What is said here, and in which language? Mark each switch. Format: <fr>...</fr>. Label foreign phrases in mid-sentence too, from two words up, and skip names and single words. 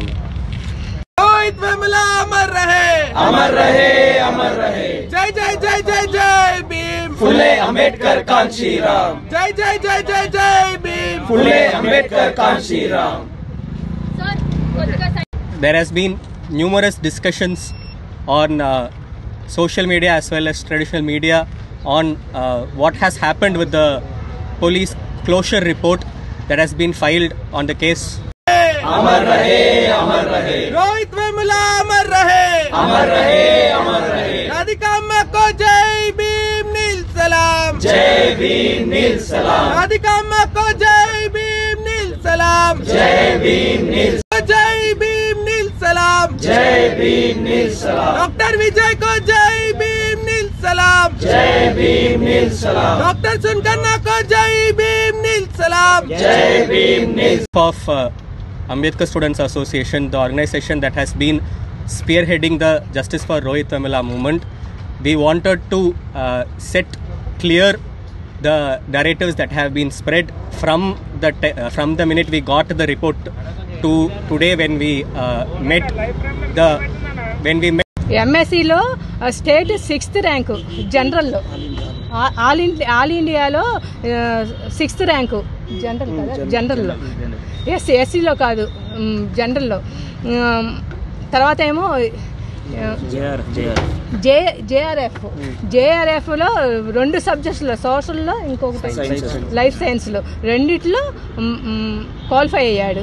<hi>रोहित वेमुला अमर रहे, अमर रहे, अमर रहे। जय जय जय जय जय भीम, फुले अंबेडकर कांची राम। जय जय जय जय जय भीम, फुले अंबेडकर कांची राम।</hi> <en>There has been numerous discussions on social media as well as traditional media on what has happened with the police closure report that has been filed on the case.</en> <hi>अमर रहे, अमर रहे। रोहित वेमुला अमर रहे, अमर रहे, अमर रहे। राधिका अम्मा को जय भीम नील सलाम, जय भीम नील सलाम। राधिका अम्मा को जय भीम नील सलाम, जय भीम नील, जय भीम नील सलाम, जय भीम नील सलाम। डॉक्टर विजय को जय भीम नील सलाम, जय भीम नील सलाम। डॉक्टर सुनकन्ना को जय भीम नील सलाम, जय भीम नील।</hi> <en>Of Ambedkar Students Association, the organization that has been spearheading the Justice for Rohit Vemula movement, we wanted to set clear the narratives that have been spread from the minute we got the report to today when we met.</en> <te>ఎంఎస్సిలో</te> <en>State 6th rank,</en> <te>జనరల్లో ఆల్ ఇండియాలో 6th ర్యాంకు జనరల్ కదా, జనరల్లో ఎస్సీలో కాదు, జనరల్లో. తర్వాత ఏమో జేఆర్ఎఫ్లో 2 సబ్జెక్ట్స్లో, సోషల్లో ఇంకొకటి</te> <en>life science,</en> <te>రెండిట్లో క్వాలిఫై అయ్యాడు.</te>